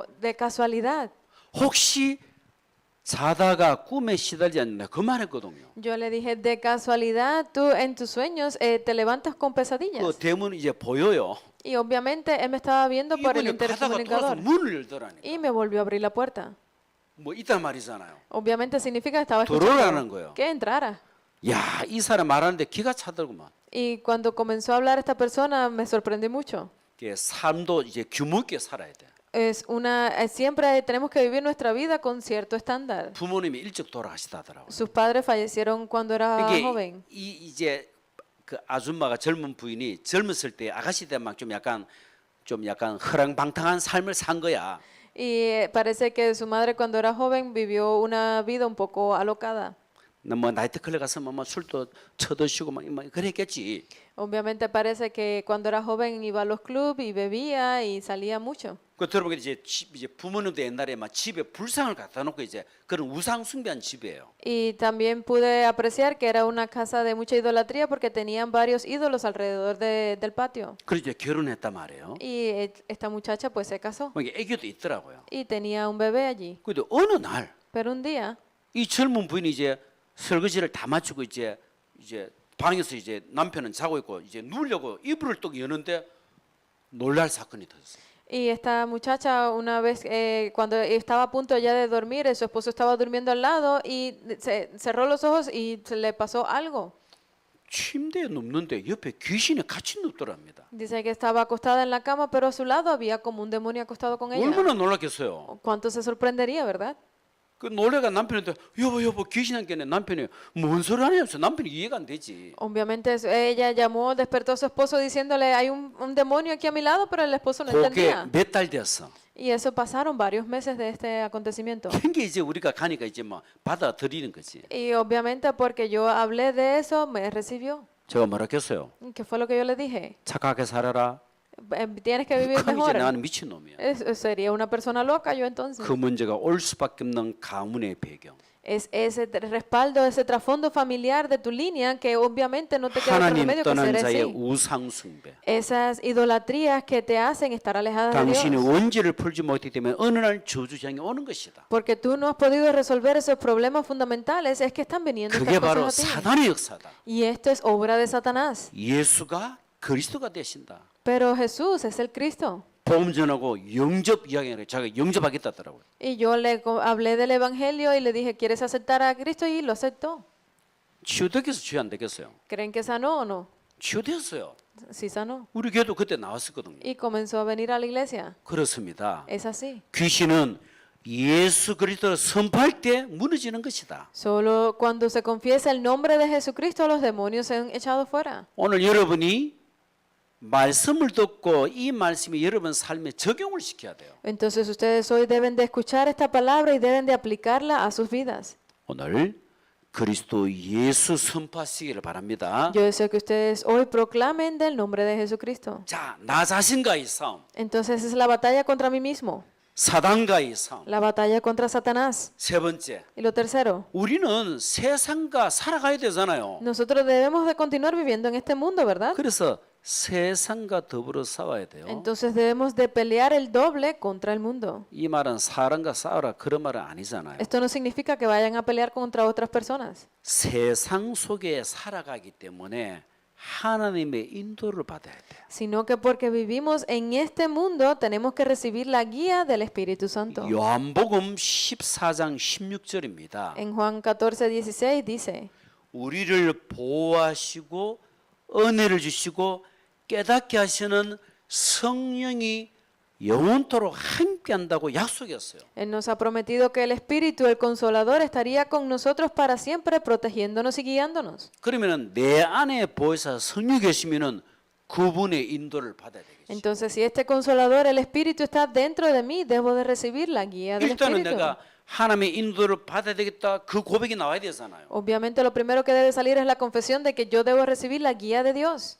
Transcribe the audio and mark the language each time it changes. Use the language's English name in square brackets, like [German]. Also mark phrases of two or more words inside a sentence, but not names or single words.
[Spanish] De casualidad. [Korean] 혹시 자다가 꿈에 시달리지 않나 그 말했거든요. [Spanish] Yo le dije, de casualidad, tú en tus sueños te levantas con [Korean] 그 [Spanish] pesadillas. [Korean] 대문 이제 보여요. [Spanish] Y obviamente él me estaba viendo por el [Korean] 이분이 가다가 돌아서 [Spanish] intercomunicador [Korean] 문을 열더라니까. [Spanish] y me volvió a abrir la puerta. [Korean] 뭐 이딴 말이잖아요. [Spanish] Obviamente significa que estaba [Korean] 들어오라는 [Spanish] escuchando [Korean] 거예요. [Spanish] que entrara. [Korean] 야, 이 사람 말하는데 기가 차더구만. [Spanish] Y cuando comenzó a hablar esta persona me sorprendí mucho. [Korean] 그 삶도 이제 규모 있게 살아야 돼. [Spanish] Siempre tenemos que vivir nuestra vida con cierto estándar. [Korean] 부모님이 일찍 돌아가시다더라고요. [Spanish] Sus padres fallecieron cuando era [Korean] 이게 [Spanish] joven. [Korean] 이제 그 아줌마가 젊은 부인이 젊었을 때 아가씨 때만 좀 약간 허랑방탕한 삶을 산 거야. [Spanish] Y parece que su madre cuando era joven vivió una vida un poco alocada. [Korean] 뭐 나이트클럽 가서 뭐 술도 쳐드시고 막 그랬겠지. [Spanish] Obviamente parece que cuando era joven iba a los clubs y bebía y salía mucho. [Korean] 그 들어보니까 이제 부모님도 옛날에 막 집에 불상을 갖다 놓고 이제 그런 우상 숭배한 집이에요. [Spanish] Y también pude apreciar que era una casa de mucha idolatría porque tenían varios ídolos alrededor del patio. [Korean] 그래서 이제 결혼했단 말이에요. [Spanish] Y esta muchacha pues se casó [Korean] 이게 애교도 있더라고요. [Spanish] y tenía un bebé allí. [Korean] 근데 어느 날 이 [Spanish] Pero un día [Korean] 젊은 부인이 이제 설거지를 다 마치고 이제 방에서 이제 남편은 자고 있고 이제 누우려고 이불을 또 여는데 놀랄 사건이 터졌어요. [Spanish] y esta muchacha una vez cuando estaba a punto ya de dormir, su esposo estaba durmiendo al lado y cerró los ojos y se le pasó algo. [Korean] 침대에 눕는데 옆에 귀신이 같이 눕더랍니다. [Spanish] Dice que estaba acostada en la cama, pero a su lado había como un demonio acostado con ella. [Korean] 얼마나 놀랐겠어요. [Spanish] ¿Cuánto se sorprendería, verdad? [Korean] 그 놀래가 남편한테 여보 귀신 한 개네. 남편이 뭔 소리 하냐면서 남편이 이해가 안 되지. [Spanish] Obviamente ella llamó, despertó a su esposo diciéndole, hay un demonio aquí a mi lado, pero el esposo no [Korean] 그게 [Spanish] entendía. [Korean] 몇 달 됐어. [Spanish] Y eso pasaron varios meses de este acontecimiento. [Korean] 그게 이제 우리가 가니까 이제 뭐 받아들이는 거지. [Spanish] Y obviamente porque yo hablé de eso, me recibió. [Korean] 제가 뭐라 했어요? [Spanish] ¿Qué fue lo que yo le dije? [Korean] 착하게 살아라. [Spanish] Tienes que vivir [Korean] 그럼 이제 [Spanish] mejor. [Korean] 나는 미친놈이야. [Spanish] Sería una persona loca yo entonces. [Korean] 그 문제가 올 수밖에 없는 가문의 배경. [Spanish] Es ese respaldo, ese trasfondo familiar de tu línea que obviamente no te queda otro [Korean] 하나님 [Spanish] remedio que [Korean] 떠난 [Spanish] ser [Korean] 자의 [Spanish] así. [Korean] 우상 숭배. [Spanish] Esas idolatrías que te hacen estar alejadas de [Korean] 당신이 [Spanish] Dios. [Korean] 원죄를 풀지 못했기 때문에 어느 날 저주장이 오는 것이다. [Spanish] Porque tú no has podido resolver esos problemas fundamentales, es que están viniendo [Korean] 그게 [Spanish] estas [Korean] 바로 [Spanish] cosas a ti. [Korean] 사단의 역사다. [Spanish] Y esto es obra de Satanás. [Korean] 예수가 그리스도가 되신다. [Spanish] Pero Jesús es el Cristo. [Korean] 복음 전하고 영접 이야기를 자기가 영접하겠다 하더라고요. [Spanish] Y yo le hablé del Evangelio y le dije, ¿quieres aceptar a Cristo? Y lo aceptó. [Korean] 치유되겠어, 치유 안 되겠어요? [Spanish] ¿Creen que sanó o no? [Korean] 치유됐어요. [Spanish] Sí sanó. [Korean] 우리 교회도 그때 나왔었거든요. [Spanish] Y comenzó a venir a la iglesia. [Korean] 그렇습니다. [Spanish] Es así. [Korean] 귀신은 예수 그리스도를 선포할 때 무너지는 것이다. [Spanish] Solo cuando se confiesa el nombre de Jesucristo, los demonios se han echado fuera. [Korean] 오늘 여러분이 말씀을 듣고 이 말씀이 여러분 삶에 적용을 시켜야 돼요. [Spanish] Entonces ustedes hoy deben de escuchar esta palabra y deben de aplicarla a sus vidas. [Korean] 오늘 그리스도 예수 선포하시기를 바랍니다. [Spanish] Yo deseo que ustedes hoy proclamen del nombre de Jesucristo. [Korean] 자, 나 자신과의 싸움, [Spanish] Entonces es la batalla contra mí mismo, [Korean] 사단과의 싸움. [Spanish] la batalla contra Satanás. [Korean] 세 번째, [Spanish] Y lo tercero, [Korean] 우리는 세상과 살아가야 되잖아요. [Spanish] nosotros debemos de continuar viviendo en este mundo, ¿verdad? [Korean] 그래서 세상과 더불어 싸워야 돼요. [Spanish] Entonces debemos de pelear el doble contra el mundo. [Korean] 이 말은 사람과 싸우라 그런 말은 아니잖아요. [Spanish] Esto no significa que vayan a pelear contra otras personas, [Korean] 세상 속에 살아가기 때문에 하나님의 인도를 받아야 돼요. [Spanish] sino que porque vivimos en este mundo tenemos que recibir la guía del Espíritu Santo. [Korean] 요한복음 14장 16절입니다. [Spanish] En Juan 14:16 dice, [Korean] 우리를 보호하시고 은혜를 주시고 깨닫게 하시는 성령이 영원토록 함께한다고 약속했어요. [Spanish] Él nos ha prometido que el Espíritu, el Consolador, estaría con nosotros para siempre, protegiéndonos y guiándonos. [Korean] 그러면은 내 안에 보혜사 성령이 계시면은 그분의 인도를 받아야 되겠죠. [Spanish] Entonces, si este Consolador, el Espíritu, está dentro de mí, debo de recibir la guía del [Korean] 일단은 [Spanish] Espíritu. [Korean] 내가 하나님의 인도를 받아야 되겠다 그 고백이 나와야 되잖아요. [Spanish] Obviamente, lo primero que debe salir es la confesión de que yo debo recibir la guía de Dios.